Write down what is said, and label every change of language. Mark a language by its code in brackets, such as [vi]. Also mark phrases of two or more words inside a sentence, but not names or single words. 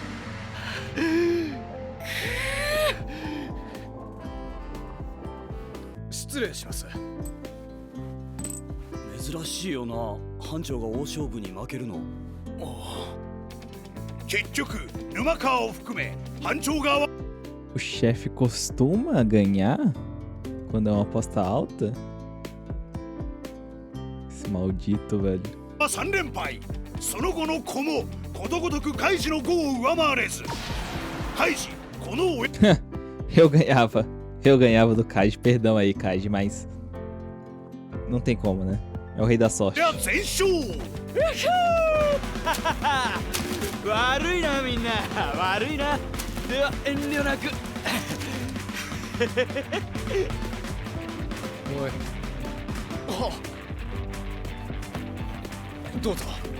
[ja] 失礼します。珍しいよな、班長が大勝負に負けるの。結局沼川を含め班長側は [pt] O chefe costuma ganhar quando é uma aposta alta? Esse maldito, velho. [ja] 3 連敗。その後の子もことごとくカイジの5を上回れず。カイジこの上 [pt] Eu ganhava do Kaiji. Perdão aí, Kaiji, mas não tem como, né? É o rei da sorte. [ja] 全勝。悪いなみんな、悪いな。では遠慮なく。おい、どうぞ。